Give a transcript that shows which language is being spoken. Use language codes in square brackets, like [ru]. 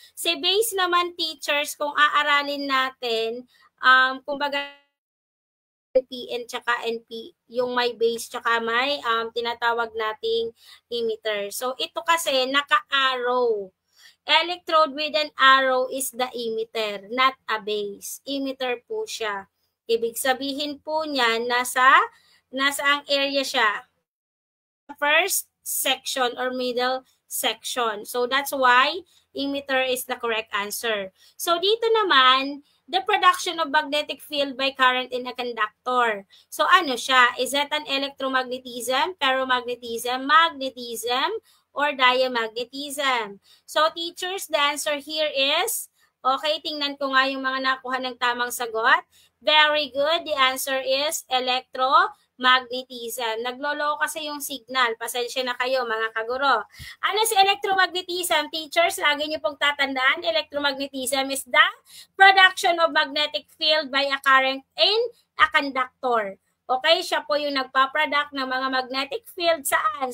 [tl] Si base naman, teachers, kung aaralin natin, kumbaga, PN tsaka NP, yung may base tsaka may tinatawag nating emitter. So, ito kasi naka-arrow. [en] Electrode with an arrow is the emitter, not a base. [tl] Emitter po siya. Ibig sabihin po niyan, nasa ang area siya. [en] First section or middle section. So, that's why emitter is the correct answer. So, [tl] dito naman, [en] the production of magnetic field by current in a conductor. So, ano siya? Is that an electromagnetism, ferromagnetism, magnetism, or diamagnetism? So, teachers, the answer here is, okay, [tl] tingnan ko nga yung mga nakuha ng tamang sagot. [en] Very good. The answer is electromagnetism. [tl] Naglolo kasi yung signal. Pasensya na kayo, mga kaguro. Ano si electromagnetism? [en] Teachers, [tl] lagi niyo pong tatandaan, [en] electromagnetism is the production of magnetic field by a current in a conductor. [tl] Okay, siya po yung nagpa-product ng mga magnetic field saan?